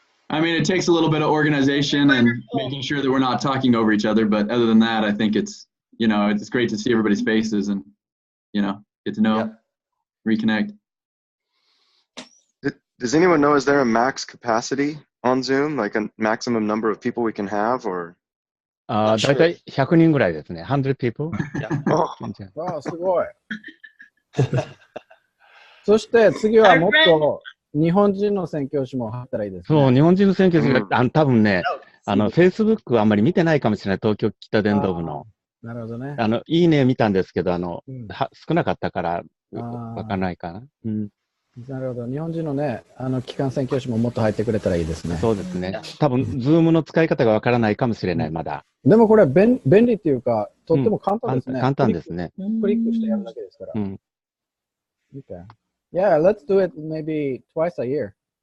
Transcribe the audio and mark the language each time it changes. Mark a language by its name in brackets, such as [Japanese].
[English] I mean, it takes a little bit of organization and making sure that we're not talking over each other. But other than that, I think it's, it's great to see everybody's faces and, get to know, reconnect. Does anyone know, is there a max capacity on Zoom, like a maximum number of people we can have, or? [Japanese] だいたい100人ぐらいですね。 [English] 100 people? [Japanese] わあ、すごい。そして次はもっと日本人の宣教師も入ったらいいですね。そう、日本人の宣教師が、多分ね、Facebook あんまり見てないかもしれない、東京北伝道部の。なるほどね。いいね見たんですけど、少なかったから、わかんないかな。なるほど。日本人のね、機関宣教師ももっと入ってくれたらいいですね。そうですね。多分、Zoom の使い方がわからないかもしれない、まだ。でもこれ便利っていうか、とっても簡単ですね。簡単ですね。クリックしてやるだけですから。 [English] Okay. Yeah, let's do it maybe twice a year.